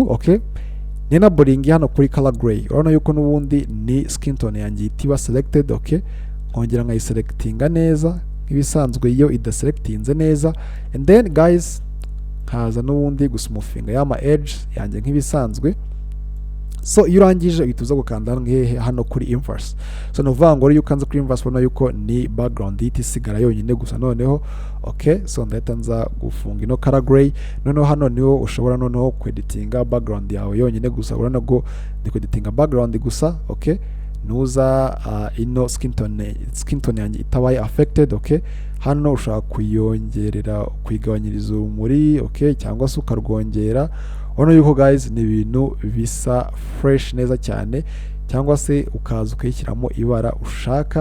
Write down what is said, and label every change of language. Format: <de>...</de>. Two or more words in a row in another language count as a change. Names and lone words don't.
<rw>Okay, nina boringi hano kuri</rw> <en>color gray,</en> <rw>urabona yuko n'ubundi ni</rw> <en>skin tone</en> <rw>yanjye itiba selected. Okay, nkongera nkayiselectinga neza nk'ibisanzwe iyo idaselectinze neza.</rw> <en>And then guys</en> <rw>nkaza n'ubundi gusmoothinga yama edge yanjye nk'ibisanzwe. So iyo urangije uhita uza gukanda hano kuri inverse. So nuvuga ngo iyo ukanze kuri inverse ubona yuko ni background ihita isigara yonyine gusa noneho. Okay, so ndahita nza gufunga ino</rw> <en>color gray,</en> <rw>noneho hano niho ushobora noneho kweditinga background yawe yonyine gusa. Urabona ngo ndi kweditinga background gusa. Okay, nuza ino</rw> <en>skin tone</en> <rw>yanjye itabaye affected. Okay, hano ushaka kuyongerera kuyigabanyiriza urumuri. Okay, cyangwa se ukarwongera. Urabona yuko guys ni ibintu bisa fresh neza cyane, cyangwa se ukaza ukayishyiramo ibara ushaka.</rw>